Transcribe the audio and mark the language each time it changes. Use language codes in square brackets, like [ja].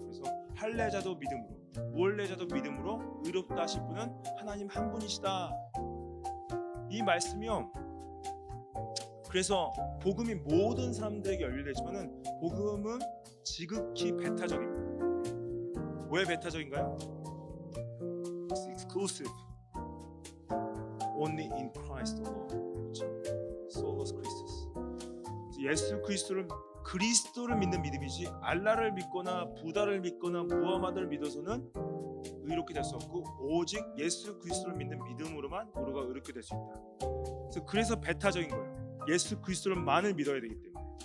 [ko] 그래서 할례자도 믿음으로, 무할례자도 믿음으로 의롭다 하실 분은 하나님 한 분이시다. 이 말씀이요, 그래서 복음이 모든 사람들에게 열려되지만은 복음은 지극히 배타적입니다. 왜 배타적인가요? [en] It's exclusive, only in Christ alone. [la] Solos Christus. [ko] 예수 그리스도를 믿는 믿음이지 알라를 믿거나 부다를 믿거나 무하마드를 믿어서는 의롭게 될 수 없고, 오직 예수 그리스도를 믿는 믿음으로만 우리가 의롭게 될 수 있다. 그래서 배타적인 거예요. 예수 그리스도를만을 믿어야 되기 때문에.